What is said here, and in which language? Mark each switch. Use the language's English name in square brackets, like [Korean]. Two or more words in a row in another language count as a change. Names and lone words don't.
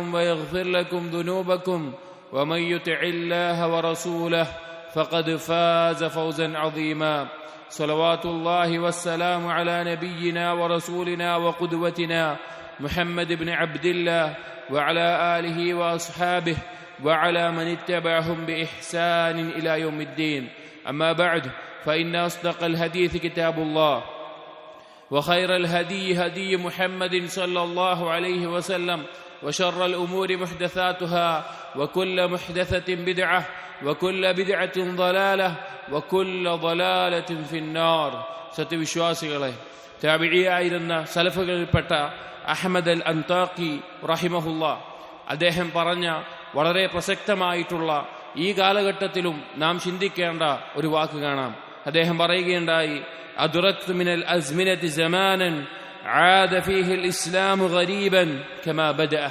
[Arabic] ويغفر لكم ذنوبكم ومن يطع الله ورسوله فقد فاز فوزا عظيما صلوات الله والسلام على نبينا ورسولنا وقدوتنا محمد بن عبد الله وعلى آله وأصحابه وعلى من اتبعهم بإحسان إلى يوم الدين أما بعد فإن أصدق الحديث كتاب الله وخير الهدي هدي محمد صلى الله عليه وسلم وشر الأمور محدثاتها وكل محدثة بدعة وكل بدعة ضلالة وكل ضلالة في النار [Malayalam] സത്യവിശ്വാസികളെ താബിഈയായിരുന്ന സലഫുകളിൽപ്പെട്ട അഹ്മദ് അൽ അൻതാഖി റഹിമഹുല്ല അദ്ദേഹം പറഞ്ഞ വളരെ പ്രസക്തമായിട്ടുള്ള ഈ കാലഘട്ടത്തിലും നാം ചിന്തിക്കേണ്ട ഒരു വാക്ക് കാണാം. അദ്ദേഹം പറയുകയുണ്ടായി, [Arabic] أدركت من الأزمنة زمانا عاد فيه الإسلام غريبا كما بدأ.